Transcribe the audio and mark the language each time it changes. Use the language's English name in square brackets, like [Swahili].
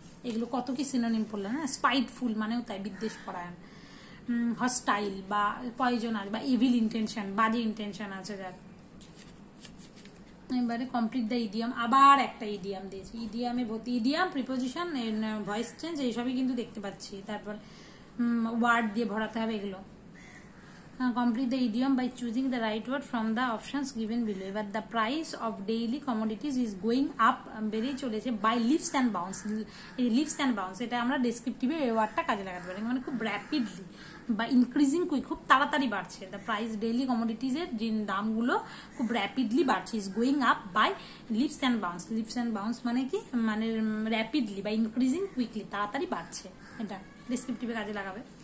[Bangla] এগুলো কত কি সিনোনিম পড়লাম না। স্পাইটফুল মানেও তাই বিদ্বেষ পরায়ণ, হস্টাইল বা পয়জনাস বা এভিল ইন্টেনশন, বাজে ইন্টেনশন আছে যার। এবারে কমপ্লিট দ্য ইডিয়াম, আবার একটা ইডিয়াম দিয়েছি, ইডিয়ামে ভর্তি, ইডিয়াম প্রিপোজিশন ভয়েস চেঞ্জ এইসবই কিন্তু দেখতে পাচ্ছি, তারপর ওয়ার্ড দিয়ে ভরাতে হবে এগুলো। [English] Complete the idiom by choosing the right word from the options given below. But the price of daily commodities is going up, [Bangla] বেড়ে চলেছে [English] by leaps and bounds. [Bangla] এই [English] leaps and bounds [Bangla] এটা আমরা ডেসক্রিপটিভে এই ওয়ার্ডটা কাজে লাগাতে পারি, মানে খুব র্যাপিডলি বা ইনক্রিজিং কুইক, খুব তাড়াতাড়ি বাড়ছে। দ্য প্রাইস ডেইলি কমোডিটিজ এর যে দামগুলো খুব র্যাপিডলি বাড়ছে, is going up by leaps and bounce. Lips and bounce মানে কি, মানে র্যাপিডলি বা ইনক্রিজিং কুইকলি, তাড়াতাড়ি বাড়ছে, এটা ডেসক্রিপটিভে কাজে লাগাবে।